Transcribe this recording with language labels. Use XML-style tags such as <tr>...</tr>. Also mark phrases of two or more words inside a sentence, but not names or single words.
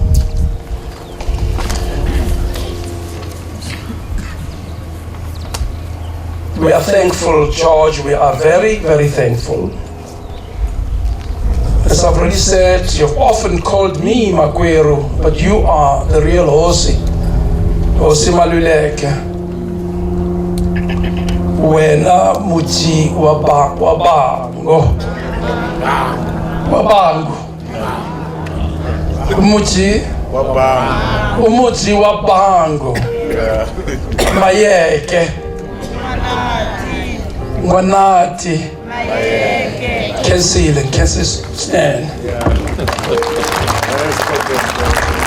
<en>We are thankful, George, we are very, very thankful. As I've already said, you've often called me Makweru, but you are the real Hosi.</en> <ts>Hosi Maluleke. Wena muti wabango. Wabango. Umuti wabango. Umuti wabango. Mayeke. Ngwanati. Mayeke.</ts> <en>Can stand.</en>